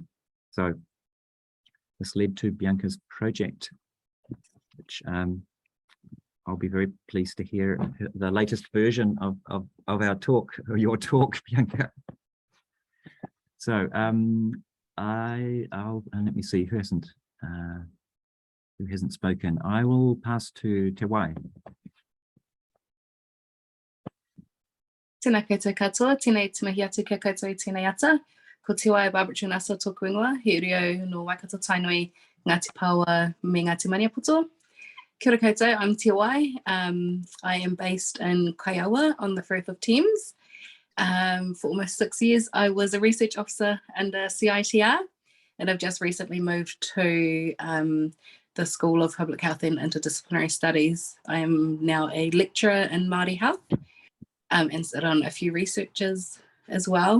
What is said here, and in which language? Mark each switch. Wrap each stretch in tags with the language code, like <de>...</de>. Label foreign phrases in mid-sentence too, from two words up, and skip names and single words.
<en>So this led to Bianca's project, which I'll be very pleased to hear the latest version of our talk, or your talk, Bianca. So I'll let me see who hasn't spoken. I will pass to Te Wai.</en> <mi>Tēnā koutou katoa, tēnei tumahi atu kia koutou I tēnei ata. Ko Te Wai Barbara Nasa tōku ingoa, he reo no Waikato Tainui, Ngāti Paua me Ngāti Maniapoto. Kia ora koutou,</mi> <en>I'm Te Wai. I am based in Kaiawa on the Firth of Thames. For almost 6 years, I was a research officer under CITR, and I've just recently moved to the School of Public Health and Interdisciplinary Studies. I am now a lecturer in Māori health and sit on a few researchers as well.</en>